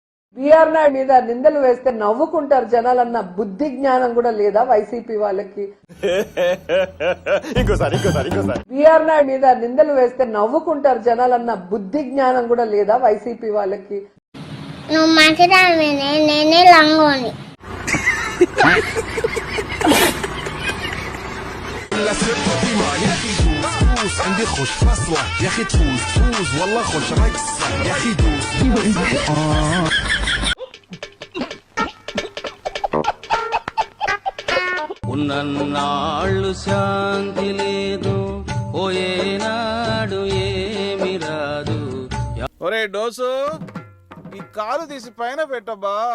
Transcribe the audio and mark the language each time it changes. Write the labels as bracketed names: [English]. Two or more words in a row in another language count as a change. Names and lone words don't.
[Telugu] బిఆర్ నాయుడు మీద నిందలు వేస్తే నవ్వుకుంటారు జనాలన్న బుద్ధి జ్ఞానం కూడా లేదా వైసీపీ వాళ్ళకి? బిఆర్ నాయుడు మీద నిందలు వేస్తే నవ్వుకుంటారు జనాలన్న బుద్ధి జ్ఞానం కూడా లేదా వైసీపీ వాళ్ళకి? నువ్వు మంచిదానివేనే, నేనే లంగోని. [Arabic] عندي خوش فصلة يا اخي تفوز فوز والله خوش رقصة يا اخي دوز [Telugu] ఉన్నన్నాళ్ళు శాంతి లేదు పోయేనాడు ఏమి రాదు. ఒరే డోసు, ఈ కాలు తీసి పైన పెట్టబ్బా.